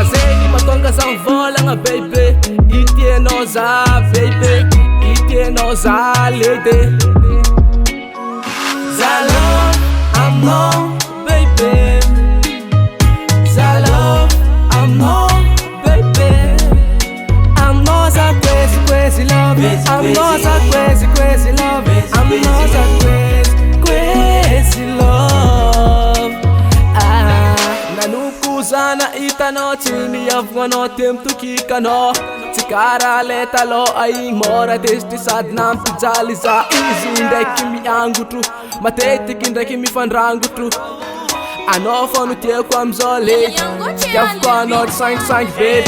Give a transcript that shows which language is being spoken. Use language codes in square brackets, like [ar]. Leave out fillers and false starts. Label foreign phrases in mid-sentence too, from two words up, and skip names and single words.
[mg] Zegny mahatonga za mivolagna bebe. Itianao za bebe, itianao za lede. Za love aminao bebe. Za love aminao bebe. Aminao za [en] crazy love. [mg] Aminao za [en] crazy love. [mg] Aminao za [en] crazy love. [mg] Nanomboky zana hitanao tsy niavognanao teo mitokikanao. Tsy karaha le taloha igny mora tezitry sady nampijaly za. Izy ndraiky miangotro matetiky ndraiky mifandrangotro. Anao fô no tiako amizao lady. Tiavako anao tsy sangisangy baby.